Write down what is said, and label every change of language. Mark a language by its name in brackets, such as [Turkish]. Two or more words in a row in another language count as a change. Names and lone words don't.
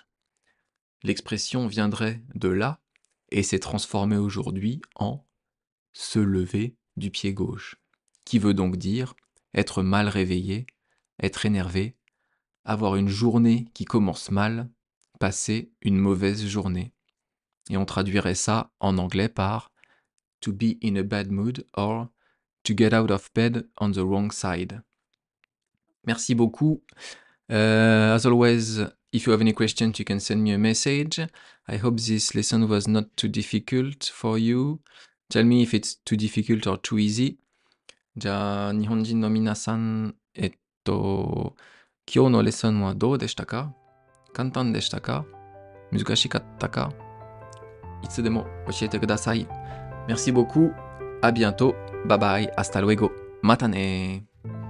[French] L'expression viendrait de là et s'est transformée aujourd'hui en se lever du pied gauche, qui veut donc dire être mal réveillé, être énervé, avoir une journée qui commence mal, passer une mauvaise journée. Et on traduirait ça en anglais par [English] to be in a bad mood or to get out of bed on the wrong side. [French] Merci beaucoup. [English] As always, if you have any questions, you can send me a message. I hope this lesson was not too difficult for you. Tell me if it's too difficult or too easy. [Japanese] じゃあ、日本人の皆さん、今日のレッスンはどうでしたか？簡単でしたか？難しかったか？いつでも教えてください。 [French] Merci beaucoup. À bientôt. [English] Bye bye. [Spanish] Hasta luego. [Japanese] またね。